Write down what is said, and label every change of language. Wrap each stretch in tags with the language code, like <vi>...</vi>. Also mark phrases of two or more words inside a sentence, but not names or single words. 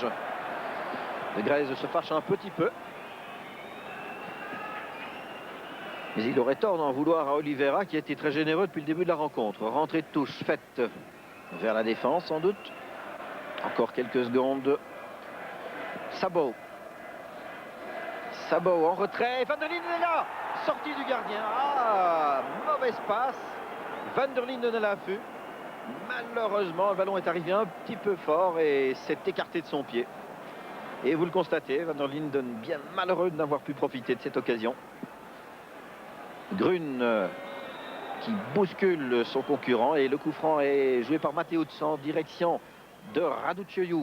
<fr>De Greyse se fâche un petit peu. Mais il aurait tort d'en vouloir à Oliveira qui a été très généreux depuis le début de la rencontre. Rentrée de touche faite vers la défense sans doute. Encore quelques secondes. Sabot. Sabot en retrait. Van der Linden est là. Sortie du gardien. Ah, mauvaise passe. Van der Linden à l'affût. Malheureusement, le ballon est arrivé un petit peu fort et s'est écarté de son pied. Et vous le constatez, Van der Linden bien malheureux de n'avoir pu profiter de cette occasion. Grun qui bouscule son concurrent et le coup franc est joué par Mateusz en direction de Raducioiu.</fr>